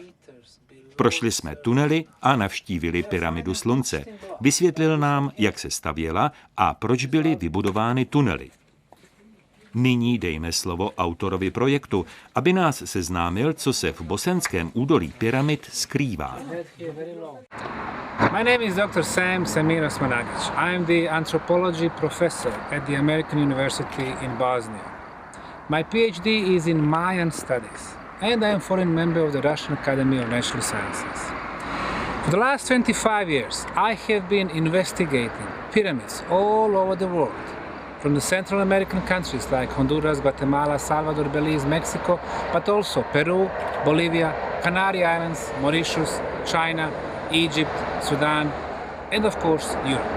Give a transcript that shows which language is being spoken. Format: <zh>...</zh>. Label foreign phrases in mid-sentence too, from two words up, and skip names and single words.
<cs>Prošli jsme tunely a navštívili pyramidu slunce. Vysvětlil nám, jak se stavěla a proč byly vybudovány tunely. Nyní dejme slovo autorovi projektu, aby nás seznámil, co se v bosenském údolí pyramid skrývá.</cs> <en>My name is Dr. Semir Osmanagić. I am the anthropology professor at the American University in Bosnia. My PhD is in Mayan studies, and I am foreign member of the Russian Academy of Natural Sciences. For the last 25 years, I have been investigating pyramids all over the world, from the Central American countries like Honduras, Guatemala, Salvador, Belize, Mexico, but also Peru, Bolivia, Canary Islands, Mauritius, China, Egypt, Sudan, and of course Europe.</en>